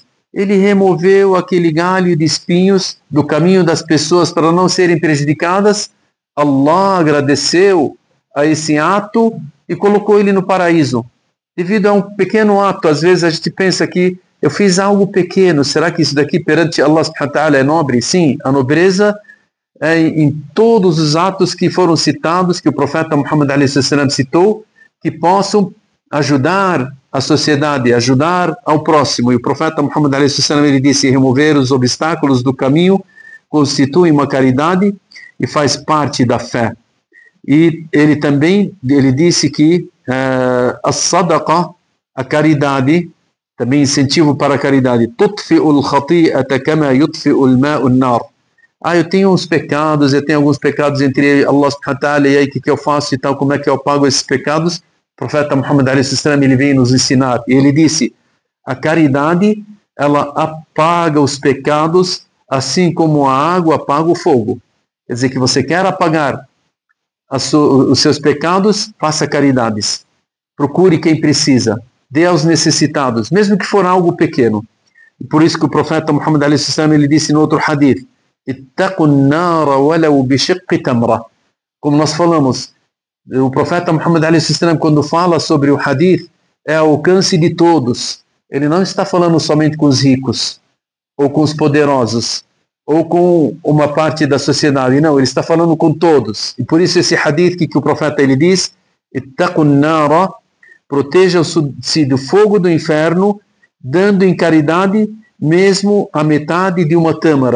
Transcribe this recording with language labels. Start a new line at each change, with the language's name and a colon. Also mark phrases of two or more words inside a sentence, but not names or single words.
Portuguese: Ele removeu aquele galho de espinhos do caminho das pessoas para não serem prejudicadas. Allah agradeceu a esse ato e colocou ele no paraíso. Devido a um pequeno ato, às vezes a gente pensa que eu fiz algo pequeno, será que isso daqui perante Allah
Arabic: سبحانه وتعالى
Portuguese: é nobre? Sim, a nobreza é em todos os atos que foram citados, que o profeta Muhammad a.s. citou, que possam ajudar a sociedade, ajudar ao próximo. E o profeta Muhammad a.s. ele disse, remover os obstáculos do caminho constitui uma caridade e faz parte da fé. E ele também, ele disse que a sadaqa, a caridade, também incentivo para a caridade,
Arabic: تطفئ الخطيئة كما يطفئ الماء النار.
Portuguese: Eu tenho uns pecados, eu tenho alguns pecados entre Allah
Arabic: سبحانه وتعالى,
Portuguese: e aí o que eu faço e tal, como é que eu pago esses pecados? profeta Muhammad a.s. ele veio nos ensinar. E ele disse, a caridade, ela apaga os pecados, assim como a água apaga o fogo. Quer dizer que você quer apagar os seus pecados, faça caridades. Procure quem precisa. Dê aos necessitados, mesmo que for algo pequeno. E por isso que o profeta Muhammad a.s. ele disse no outro hadith,
Arabic: اتقوا النار ولو بشق تمرة.
Portuguese: Como nós falamos, o profeta Muhammad a.s. quando fala sobre o hadith, é ao alcance de todos. Ele não está falando somente com os ricos, ou com os poderosos, ou com uma parte da sociedade. Não, ele está falando com todos. E por isso esse hadith que o profeta ele diz,
Arabic: اتقوا النار,
Portuguese: protejam-se do fogo do inferno, dando em caridade mesmo a metade de uma tâmara.